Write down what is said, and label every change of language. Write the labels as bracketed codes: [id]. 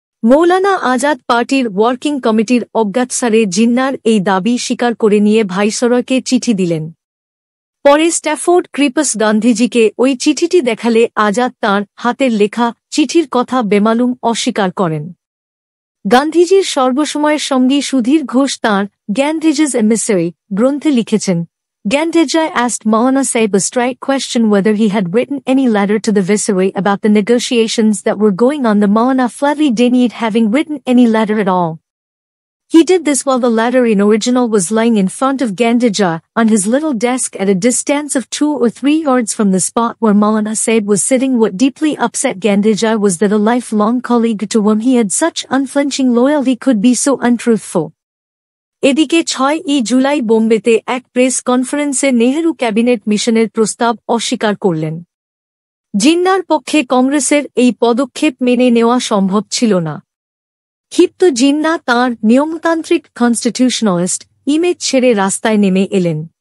[bn] মৌলানা আজাদ পার্টির ওয়ার্কিং কমিটির অজ্ঞাতসারে জিন্নাহর এই দাবি স্বীকার করে নিয়ে ভাইসরয়কে চিঠি দিলেন। পরে স্ট্যাফোর্ড ক্রিপস গান্ধীজিকে ওই চিঠিটি দেখালে আজাদ তাঁর হাতের লেখা চিঠির কথা বেমালুম অস্বীকার করেন। গান্ধীজির সর্বসময়ের সঙ্গী সুধীর ঘোষ তাঁর গ্যান্ধিজেস এমিসারি গ্রন্থে লিখেছেন, [en] Gandhiji asked Maulana Sahib a straight question whether he had written any letter to the Viceroy about the negotiations that were going on. The Maulana flatly denied having written any letter at all. He did this while the letter in original was lying in front of Gandhiji on his little desk at a distance of 2 or 3 yards from the spot where Maulana Sahib was sitting. What deeply upset Gandhiji was that a lifelong colleague to whom he had such unflinching loyalty could be so untruthful. [bn] এদিকে ৬ই জুলাই বোম্বেতে এক press কনফারেন্সে Nehru cabinet মিশনের প্রস্তাব অস্বীকার করলেন। জিন্নাহর পক্ষে কংগ্রেসের এই পদক্ষেপ মেনে নেওয়া সম্ভব ছিল না। ক্ষিপ্ত জিন্নাহ তাঁর নিয়মতান্ত্রিক কনস্টিটিউশনালিস্ট ইমেজ ছেড়ে রাস্তায় নেমে এলেন।